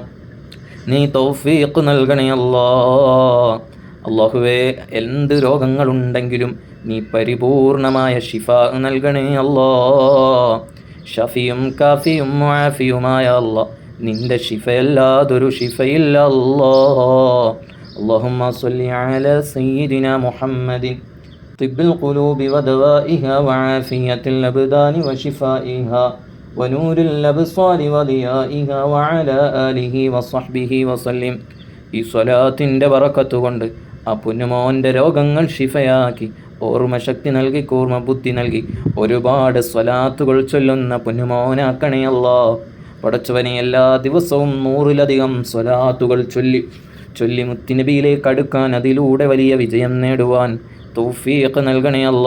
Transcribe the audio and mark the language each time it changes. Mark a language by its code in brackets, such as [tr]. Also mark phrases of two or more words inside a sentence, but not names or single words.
[ml] നീ തൗഫീഖ് നൽകണേ അല്ലാ. അല്ലാഹുവേ എന്ത് രോഗങ്ങളുണ്ടെങ്കിലും നീ പരിപൂർണമായ ഷിഫാ നൽകണേ അല്ലാ. ഷഫിയും കാഫിയും മുആഫിയുമായ അല്ലാ, നിന്റെ ഷിഫയല്ലാതൊരു ഷിഫയില്ല അല്ലാ. [ar] اللهم صل على سيدنا محمد طب القلوب ودوائها وعافية الأبدان وشفائها ونور الأبصار وضيائها وعلى آله وصحبه وسلم. [ml] ഈ സ്വലാത്തിൻ്റെ ബറക്കത്ത് കൊണ്ട് ആ പൊന്നുമോൻ്റെ രോഗങ്ങൾ ഷിഫയാക്കി, ഓർമ്മശക്തി നൽകി, കൂർമ്മ ബുദ്ധി നൽകി, ഒരുപാട് സ്വലാത്തുകൾ ചൊല്ലുന്ന പൊന്നുമോനാക്കണേ അല്ലാ. പടച്ചവനെ എല്ലാ ദിവസവും 100-ലധികം സ്വലാത്തുകൾ ചൊല്ലി മുത്തുനബിയിലേക്ക് അടുക്കാൻ, അതിലൂടെ വലിയ വിജയം നേടുവാൻ തൗഫീഖ് നൽകണേ അല്ലാ.